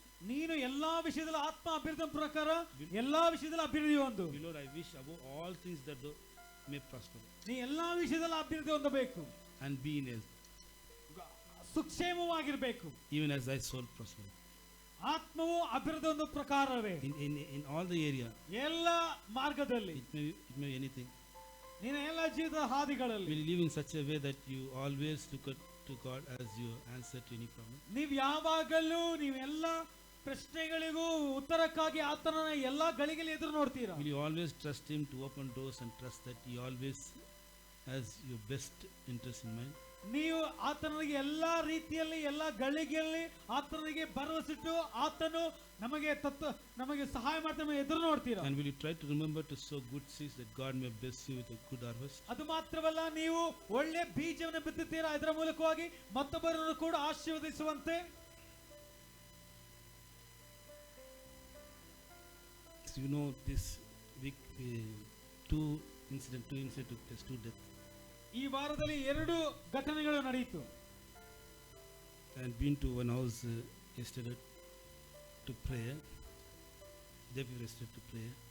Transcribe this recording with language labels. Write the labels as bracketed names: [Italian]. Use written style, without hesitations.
[Kannada] ನೀನು ಎಲ್ಲಾ ವಿಷಯದಲ್ಲಿ ಆತ್ಮ ಅಭಿವೃದ್ಧಿ ಪ್ರಕಾರ ಎಲ್ಲಾ ವಿಷಯದಲ್ಲಿ ಅಭಿವೃದ್ಧಿ ಹೊಂದು. [English] Lord, I wish above all things that thou may prosper. [Kannada] ನೀ ಎಲ್ಲಾ ವಿಷಯದಲ್ಲಿ ಅಭಿವೃದ್ಧಿ ಹೊಂದಬೇಕು. [English] And be in health. [Kannada] ಸುಕ್ಷೇಮವಾಗಿರಬೇಕು. [English] Even as thy soul prosper. [Kannada] ಆತ್ಮವು ಅಭಿವೃದ್ಧಿ ಹೊಂದೋ ಪ್ರಕಾರವೇ. [English] In all the area. [Kannada] ಎಲ್ಲ ಮಾರ್ಗದಲ್ಲಿ. [English] It may be anything. [Kannada] ನಿನ್ನ ಎಲ್ಲ ಜೀವಿತದ ಹಾದಿಗಳಲ್ಲಿ. [English] Will you live in such a way that you always look to God as your answer to any problem? [Kannada] ನೀವು ಯಾವಾಗಲೂ ನೀವೆಲ್ಲ ಪ್ರಶ್ನೆಗಳಿಗೂ ಉತ್ತರಕ್ಕಾಗಿ ಆತನ ಎಲ್ಲಾ ಗಳಿಗೆಯಲ್ಲಿ ಎದುರು ನೋಡ್ತೀರಾ. [English] Will you always trust him to open doors and trust that he always has your best interest in mind? [Kannada] ನೀವು ಆತನಿಗೆ ಎಲ್ಲಾ ರೀತಿಯಲ್ಲಿ ಎಲ್ಲಾ ಗಳಿಗೆಯಲ್ಲಿ ಆತನಿಗೆ ಭರವಸೆಟ್ಟು ಆತನು ನಮಗೆ ಸಹಾಯ ಮಾಡ್ತಾನೆ ಎದುರು ನೋಡ್ತೀರಾ. [English] And will you try to remember to sow good seeds that God may bless you with a good harvest? [Kannada] ಅದು ಮಾತ್ರವಲ್ಲ, ನೀವು ಒಳ್ಳೆ ಬೀಜವನ್ನು ಬಿತ್ತುತ್ತೀರಾ, ಅದರ ಮೂಲಕವಾಗಿ ಮತ್ತೊಬ್ಬರನ್ನು ಕೂಡ ಆಶೀರ್ವದಿಸುವಂತೆ. [English] You know, this week two incidents took place, 2 deaths. [Kannada] ಈ ವಾರದಲ್ಲಿ 2 ಘಟನೆಗಳು ನಡೆಯಿತು. [English] I had been to one house yesterday to pray. They were yesterday to pray.